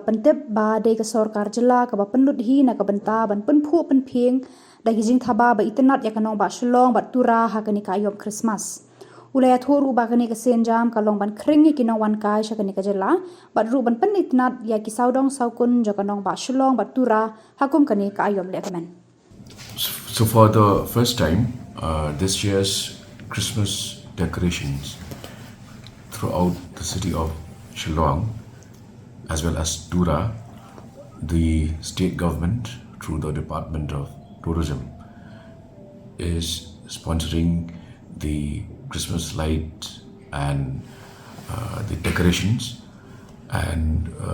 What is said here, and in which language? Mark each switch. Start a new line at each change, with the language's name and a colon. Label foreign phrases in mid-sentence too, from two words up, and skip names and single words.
Khasi: pyntip ba de ke Sorkar Jylla ke ba Pynlut hi na ke bynta ban pynphuh pynphieng da ki jingthaba ba itynnad ya ke Nongbah Shillong ba Tura ha ke ni ka aiom Khristmas. Ula iathuh ba ke ni ke sienjam ka long ban khring ki nongwankai sha ke ni ke Jylla ba ru ban Pynitynnad ya ki sawdong sawkun ja ke Nongbah Shillong ba Tura hakum ke ni ka aiom lehkmen.
English: So for the first time, this year's Christmas decorations throughout the city of Shillong as well as Tura, the state government through the Department of Tourism is sponsoring the Christmas light and the decorations, and